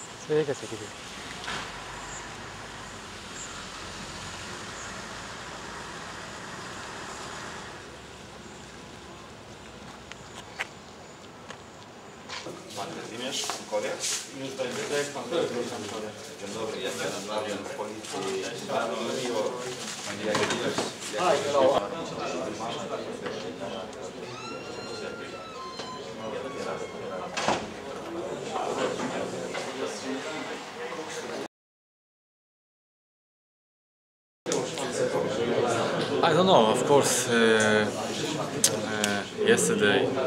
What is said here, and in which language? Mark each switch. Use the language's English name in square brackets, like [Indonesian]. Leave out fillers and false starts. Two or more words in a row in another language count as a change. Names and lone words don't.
[Lithuanian] Reikia sakyti. [Polish] Kazimierz, Ankowie. Dzień dobry, jestem Adrian z policji. Bardzo miło. [English] Hi, hello. I don't know, of course, yesterday